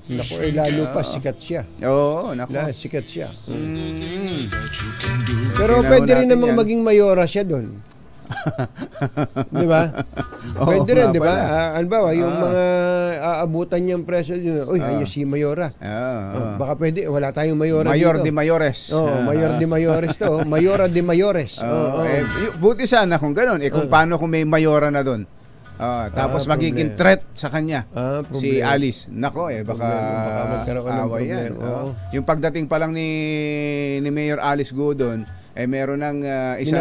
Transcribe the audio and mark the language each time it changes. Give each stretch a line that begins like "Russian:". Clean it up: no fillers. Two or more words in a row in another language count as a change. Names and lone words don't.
Filipino: Naku, lalo pa sikat siya. Sikat siya. Pero pwede rin namang maging mayora siya doon. Di ba? Pwede rin, di ba? Halimbawa, yung mga aabutan niyang preso, ayun si Mayora. Baka pwede, wala tayong Mayora Mayor dito.
Spanish: de Mayores. Mayor de Mayores to. Mayora de Mayores.
Filipino: Buti sana kung gano'n. Kung paano kung may Mayora na doon. Tapos magiging threat sa kanya si Alice. Nako baka magkaroon ng away problema. yan. Yung pagdating pa lang ni Mayor Alice Go doon, meron ng isang